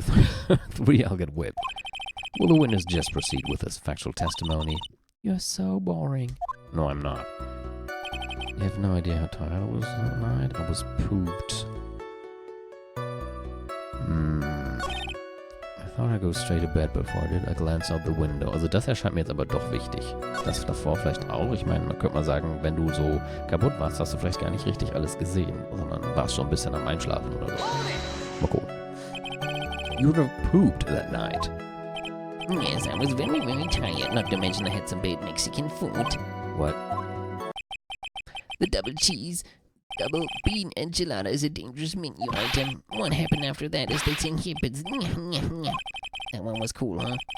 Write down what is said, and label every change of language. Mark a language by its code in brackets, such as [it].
[en] 3, I'll get whipped. Will the witness just proceed with his factual testimony? You're so boring. No, I'm not. You have no idea how tired I was that night. I was pooped. I thought I'd go straight to bed before I did. I glanced out the window. [de] Also das erscheint mir jetzt aber doch wichtig. Das davor vielleicht auch. Ich meine, man könnte mal sagen, wenn du so kaputt warst, hast du vielleicht gar nicht richtig alles gesehen, sondern warst schon ein bisschen am Einschlafen oder so. [en] You would have pooped that night. Yes, I was very, very tired, not to mention I had some bad Mexican food. What? The double cheese, double bean enchilada is a dangerous menu item. What happened after that is they sing hippets. That one was cool, huh?